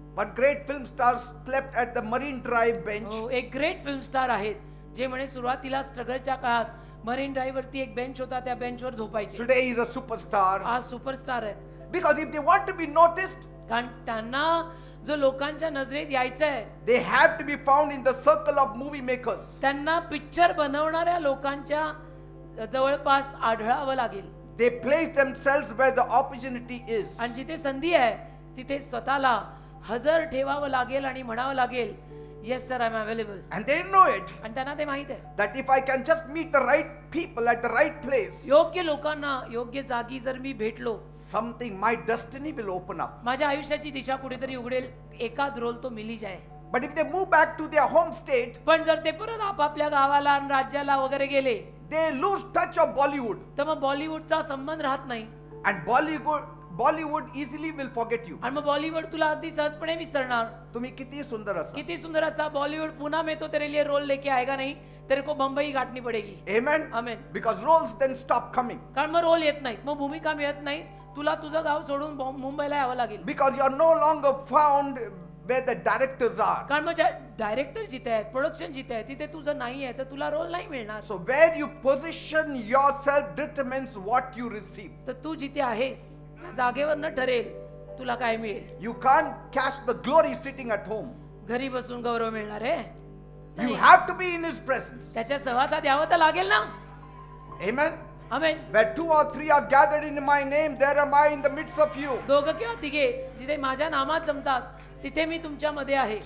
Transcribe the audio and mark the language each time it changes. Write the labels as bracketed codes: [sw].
[en] One great film star slept at the Marine Drive bench. [mr] हो, एक great film star आहेत जे म्हणे सुरुवातीला स्ट्रगलच्या काळात मरीन ड्राईव्ह वरती एक बेंच होता, त्या बेंचवर झोपायचे. [en] Today he is a superstar. [mr] आज सुपरस्टार आहेत. [en] Because if they want to be noticed, [mr] कारण त्यांना जो लोकांच्या नजरेत यायचं आहे, [en] they have to be found in the circle of movie makers. [mr] त्यांना पिक्चर बनवणाऱ्या लोकांच्या जवळपास आढळावं लागेल. [en] They place themselves where the opportunity is. [mr] आणि जिथे संधी आहे तिथे स्वतःला हजर ठेवावं लागेल आणि म्हणावं लागेल, [en] Yes sir, I am available. And they know it. [mr] आणि त्यांना ते माहित आहे, [en] That if I can just meet the right people at the right place, [mr] योग्य लोकांना योग्य जागी जर मी भेटलो, [en] something, my destiny will open up. [mr] माझ्या आयुष्याची दिशा कुठेतरी उघडेल. [hi] एकाद रोल तो मिली जाय. [en] But if they move back to their home state, [mr] पण जर ते परत आपापल्या गावाला आणि राज्याला वगैरे गेले, [en] they lose touch of Bollywood. [mr] तर मग बॉलिवूडचा संबंध राहत नाही. [en] And Bollywood easily will forget you. [mr] आणि मग बॉलिवूड तुला अगदी सहजपणे विसरणार. तुम्ही किती सुंदर असा. किती सुंदर असा [hi] बॉलिवूड पुन्हा में तो तेरे लिए रोल लेके आएगा नहीं, तेरे को Bombay गाठनी पडेगी. [en] Amen. [mr] Amen. [en] Because roles then stop coming. [mr] कारण मग रोल येत नाहीत, मग भूमिका मिळत नाही. तुला तुझं गाव सोडून मुंबईला यावं लागेल. [en] Because you are no longer found where the directors are. [mr] कारण मग डायरेक्टर जिथे आहेत, प्रोडक्शन जिथे आहे, तिथे तुझं नाही आहे, तर तुला रोल नाही मिळणार. [en] So where you position yourself determines what you receive. [mr] तर तू जिथे आहेस त्या जागेवर न ठरेल तुला काय मिळेल. [en] You can't catch the glory sitting at home. [mr] घरी बसून गौरव मिळणार आहे. [en] You have to be in His presence. [mr] त्याच्या सहवासात यावं तर लागेल ना. [en] Amen. [mr] Amen. [en] Where 2 or 3 are gathered in my name, there am I in the midst of you. [mr] दोघं किंवा तिघे जिथे माझ्या नामात जमतात तिथे मी तुमच्या मध्ये आहे.